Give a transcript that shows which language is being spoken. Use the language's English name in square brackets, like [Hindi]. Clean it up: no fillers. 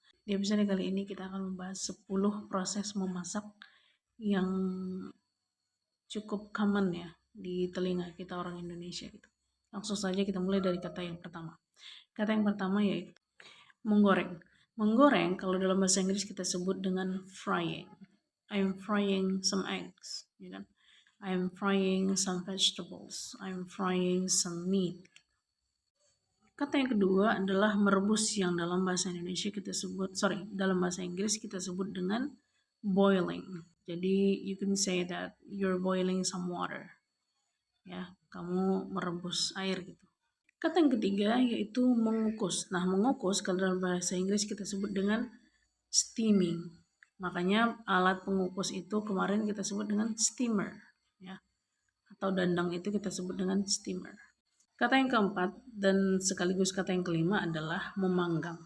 [Indonesian] Di episode kali ini kita akan membahas 10 proses memasak yang cukup common ya di telinga kita orang Indonesia gitu. Langsung saja kita mulai dari kata yang pertama. Kata yang pertama yaitu menggoreng. Menggoreng kalau dalam bahasa Inggris kita sebut dengan frying. [English] I'm frying some eggs, [Indonesian] ya kan? [English] I'm frying some vegetables. I'm frying some meat. [Indonesian] Kata yang kedua adalah merebus yang dalam bahasa Indonesia kita sebut, dalam bahasa Inggris kita sebut dengan boiling. [English] Jadi you can say that you're boiling some water. [Indonesian] Ya, kamu merebus air gitu. Kata yang ketiga yaitu mengukus. Nah, mengukus kalau dalam bahasa Inggris kita sebut dengan steaming. Makanya alat pengukus itu kemarin kita sebut dengan steamer, ya. Atau dandang itu kita sebut dengan steamer. Kata yang keempat dan sekaligus kata yang kelima adalah memanggang.